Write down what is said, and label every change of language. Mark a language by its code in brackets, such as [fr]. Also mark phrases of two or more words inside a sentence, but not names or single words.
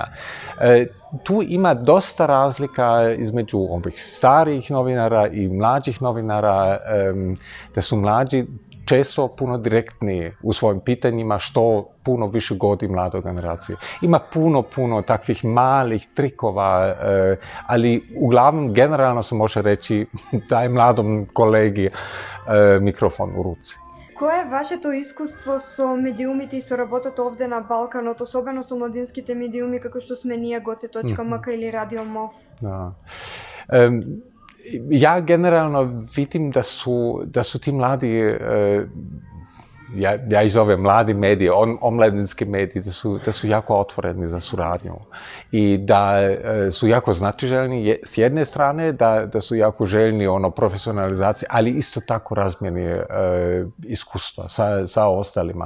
[hr] Tu ima dosta razlika između ovih starijih novinara i mlađih novinara, da su mlađi često puno direktniji u svojim pitanjima, što puno više godi mladoj generaciji. Ima puno takvih malih trikova, ali uglavnom generalno se može reći daj mladom kolegi mikrofon u ruci. [mk] Кое е вашето искуство со медиумите и со работата овде на Балканот, особено со младинските медиуми како што сме ние Goce.mk или Radio MOV? [hr] Da. Ja generalno vidim da su ti mladi, ja ih zovem mladi mediji, omladinski mediji, da su jako otvoreni za suradnju i da su jako znatiželjni s jedne strane, da su jako željni profesionalizacije, ali isto tako razmjeni iskustva sa ostalima.